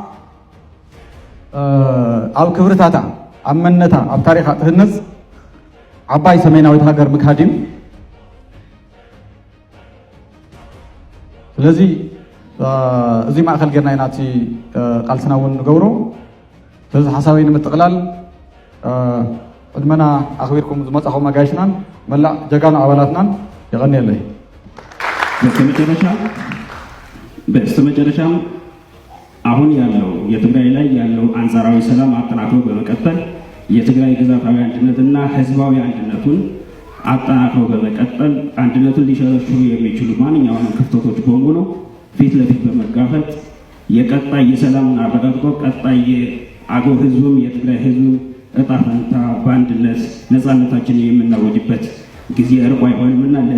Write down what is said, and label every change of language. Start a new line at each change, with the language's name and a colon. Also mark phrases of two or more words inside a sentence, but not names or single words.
Tigrinya: ኣብ ክብርታታ ኣብ መንነታ ኣብ ታሪኻ ትህነፅ ዓባይ ሰሜናዊት ሃገር ምካድ እዩ ስለዚ እዚ ማእኸል ጌርና ኢና እቲ ቃልስና እውን ንገብሮ ስለዚ ሓሳበይ ንምጥቕላል ቅድመና ኣኽቢርኩም ዝመፃኹም ኣጋይሽናን መላእ ጀጋኑ ኣባላትናን ይቐኒየለይ
Amharic: በስተመጨረሻም አሁን ያለው የትግራይ ላይ ያለው አንጻራዊ ሰላም አጠናክሮ በመቀጠል የትግራይ ግዛታዊ አንድነትና ህዝባዊ አንድነቱን አጠናክሮ በመቀጠል አንድነቱን ሊሸረሽሩ የሚችሉ ማንኛውንም ክፍተቶች በሙሉ ፊት ለፊት በመጋፈጥ የቀጣይ የሰላምን አረጋግጦ ቀጣይ የአገው ህዝብም የትግራይ ህዝብም እጣ ፈንታ በአንድነት ነፃነታችንን የምናወጅበት ጊዜ ርቆ አይሆንምና